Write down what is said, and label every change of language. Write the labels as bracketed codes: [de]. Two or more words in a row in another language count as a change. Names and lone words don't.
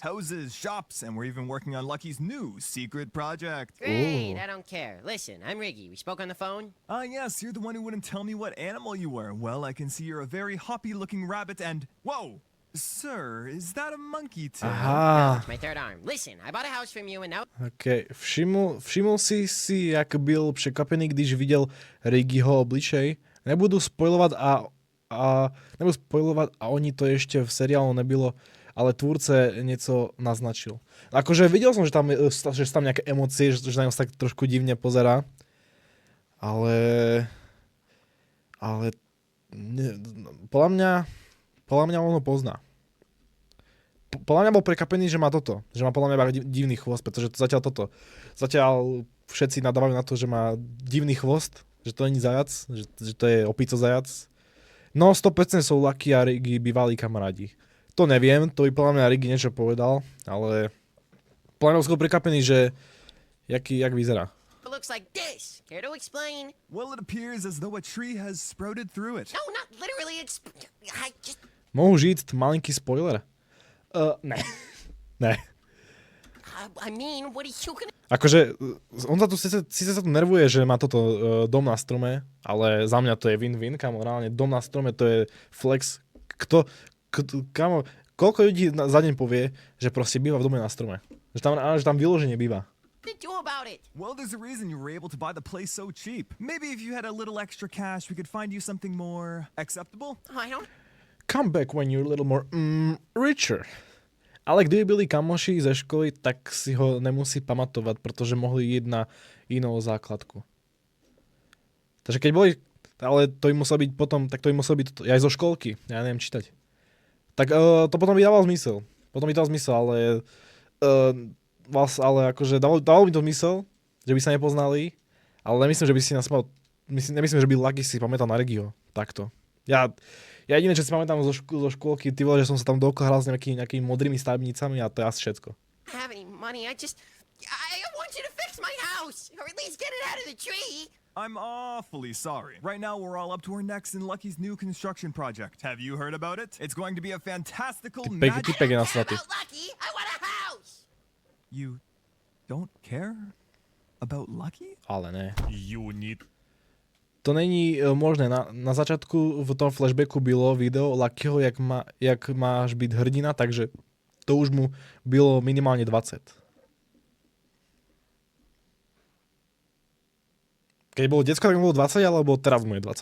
[en] Houses, shops, and we're even working on Lucky's new secret project. Great, Ooh. I don't care. Listen, I'm Riggy. We spoke on the phone? Ah, yes, you're the one who wouldn't tell me what animal you were. Well, I can see you're a very hoppy-looking rabbit and... Whoa! Sir, is that a monkey tail? Aha. It's my third arm. Listen, I bought a house from you and now... [cs] OK, všimol si, jak byl překvapený, když viděl Riggyho obličej. Nebudú spoilovať a oni to ešte v seriálu nebylo, ale tvůrce něco naznačil. [sk] Akože videl som, že tam nejaké emócie, že na ňo tak trošku divne pozerá. Ale podľa mňa on ho pozná. Podľa mňa bol prekapený, že má toto. Že má podľa mňa divný chvost, pretože zatiaľ všetci nadávajú na to, že má divný chvost, že to není zajac, že to je opico zajac. No 100% sú Lucky a Riggy bývalí kamarádi. To neviem, to by podľa mňa Riggy niečo povedal, ale podľa mňa bol prekapený, že jak vyzerá. [en] It looks like this. Care to explain? Well, it appears as though a tree has sprouted through it. No, not literally. I just... [cs] Mohu říct malinký spoiler? Ne. Ne. [en] I mean, what are you gonna... [sk] Akože, on sa tu síce sa tu nervuje, že má toto dom na strome, ale za mňa to je win-win, kamo, reálne dom na strome to je flex. Kamo, koľko ľudí za deň povie, že proste býva v dome na strome? Že tam vyloženie býva. [en] do about it? Well, there's a reason you were able to buy the place so cheap. Maybe if you had a little extra cash, we could find you something more acceptable. Oh, I don't... Come back when you're a little more richer. [cs] Ale kdyby byli kamoši ze školy, tak si ho nemusí pamatovať, protože mohli ísť na inou základku. [sk] Takže keď boli, ale to im muselo byť potom, tak to im muselo byť aj zo školky, ja neviem čítať. Tak to potom by dával zmysel. Potom by dal zmysel, ale akože dalo by to zmysel, že by sa nepoznali, ale nemyslím, že by si nemyslím, že by Lucky si pamätal na Reggiho. Takto. Ja jediné, čo si pamätám zo škôlky, ty vole, že som sa tam dookola hral s nejakými modrými stavebnicami a to je asi všetko. [en] I have any money, I want you to fix my house, or at least get it out of the tree. I'm awfully sorry. Right now, we're all up to our necks in Lucky's new construction project. Have you heard about it? It's going to be a fantastical magic... [sk] Typek je nasratý. [en] Lucky, I want a house. You don't care about Lucky? [cs] Ale ne. [en] You need... [cs] To není možné. [sk] Na začiatku v tom flashbacku bylo video Luckyho, jak máš byť hrdina, takže to už mu bylo minimálne 20. Keď bolo detsko, tak mu bolo 20, alebo teraz mu je 20.